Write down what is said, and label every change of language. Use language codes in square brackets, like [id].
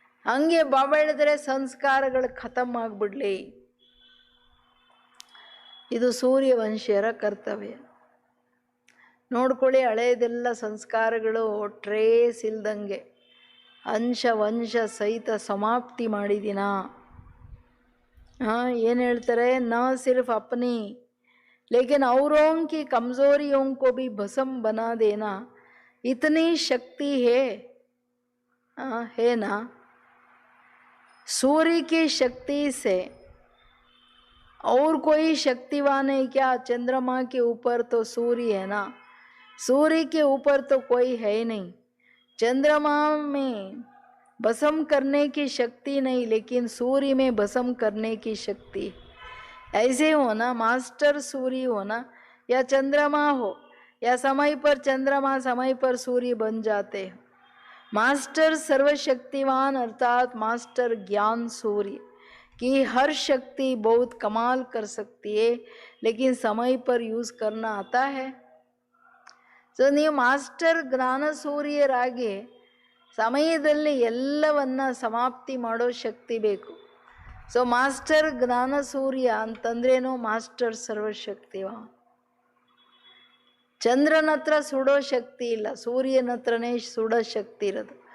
[kn] ಹಂಗೆ ಬಾಬಾ ಹೇಳಿದ್ರೆ ಸಂಸ್ಕಾರಗಳು ಖತಮ್ ಆಗಿಬಿಡ್ಲಿ. ಇದು ಸೂರ್ಯವಂಶಿಯರ ಕರ್ತವ್ಯ. ನೋಡ್ಕೊಳ್ಳಿ, ಹಳೆಯದೆಲ್ಲ ಸಂಸ್ಕಾರಗಳು ಟ್ರೇಸ್ ಇಲ್ದಂಗೆ ಅಂಶ ವಂಶ ಸಹಿತ ಸಮಾಪ್ತಿ ಮಾಡಿದಿನ. ಏನು ಹೇಳ್ತಾರೆ? [hi] ನ ಸಿರ್ಫ್ ಅಪ್ನಿ लेकिन औरों की कमजोरियों को भी भस्म बना देना, इतनी शक्ति है ना? सूर्य की शक्ति से और कोई शक्तिवान है क्या? चंद्रमा के ऊपर तो सूर्य है ना, सूर्य के ऊपर तो कोई है ही नहीं. चंद्रमा में भस्म करने की शक्ति नहीं, लेकिन सूर्य में भस्म करने की शक्ति. ऐसे हो ना, मास्टर सूर्य हो ना या चंद्रमा हो, या समय पर चंद्रमा समय पर सूर्य बन जाते हो. मास्टर सर्वशक्तिवान अर्थात मास्टर ज्ञान सूर्य की हर शक्ति बहुत कमाल कर सकती है, लेकिन समय पर यूज़ करना आता है. [kn] ಸೊ ನೀವು ಮಾಸ್ಟರ್ ಜ್ಞಾನ ಸೂರ್ಯರಾಗಿ ಸಮಯದಲ್ಲಿ ಎಲ್ಲವನ್ನ ಸಮಾಪ್ತಿ ಮಾಡೋ ಶಕ್ತಿ ಬೇಕು. ಸೊ ಮಾಸ್ಟರ್ ಜ್ಞಾನ ಸೂರ್ಯ ಅಂತಂದ್ರೇನು? ಮಾಸ್ಟರ್ ಸರ್ವಶಕ್ತಿವ. ಚಂದ್ರನ ಹತ್ರ ಸುಡೋ ಶಕ್ತಿ ಇಲ್ಲ, ಸೂರ್ಯನ ಹತ್ರನೇ ಸುಡೋ ಶಕ್ತಿ ಇರೋದು.